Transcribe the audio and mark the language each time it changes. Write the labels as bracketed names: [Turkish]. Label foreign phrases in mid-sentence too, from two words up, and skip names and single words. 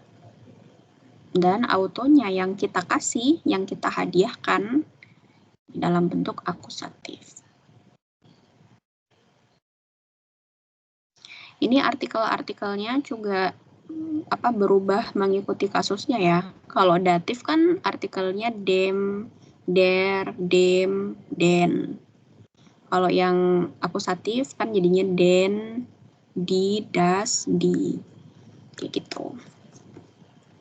[Indonesian] Dan autonya yang kita kasih, yang kita hadiahkan dalam bentuk akusatif. Ini artikel-artikelnya juga berubah mengikuti kasusnya ya. Kalau datif kan artikelnya [German] dem, der, dem, den. [Indonesian] Kalau yang akusatif kan jadinya [German] den, di, das, di. [Indonesian] Kayak gitu.